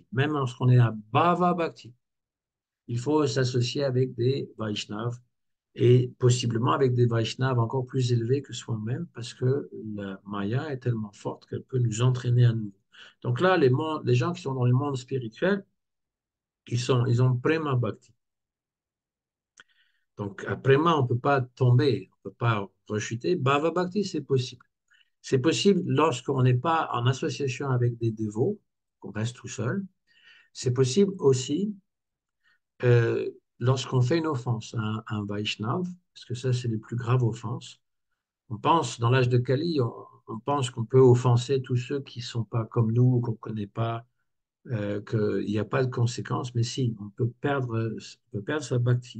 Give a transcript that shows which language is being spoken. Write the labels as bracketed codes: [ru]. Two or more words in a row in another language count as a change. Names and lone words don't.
[fr] Même lorsqu'on est à [sa] भाव भक्ति, [fr] il faut s'associer avec des Vaishnavas et possiblement avec des Vaishnavas encore plus élevés que soi-même, parce que la Maya est tellement forte qu'elle peut nous entraîner à nouveau. Donc là, les gens qui sont dans le monde spirituel, ils ont [sa] प्रेम भक्ति. [fr] Donc à Prema, on ne peut pas tomber, on ne peut pas rechuter. [sa] भाव भक्ति, [fr] c'est possible. C'est possible lorsqu'on n'est pas en association avec des dévots, qu'on reste tout seul. C'est possible aussi lorsqu'on fait une offense à un Vaishnav, parce que ça, c'est les plus graves offenses. On pense, dans l'âge de Kali, on pense qu'on peut offenser tous ceux qui ne sont pas comme nous, qu'on ne connaît pas, qu'il n'y a pas de conséquences, mais si, on peut perdre sa bhakti.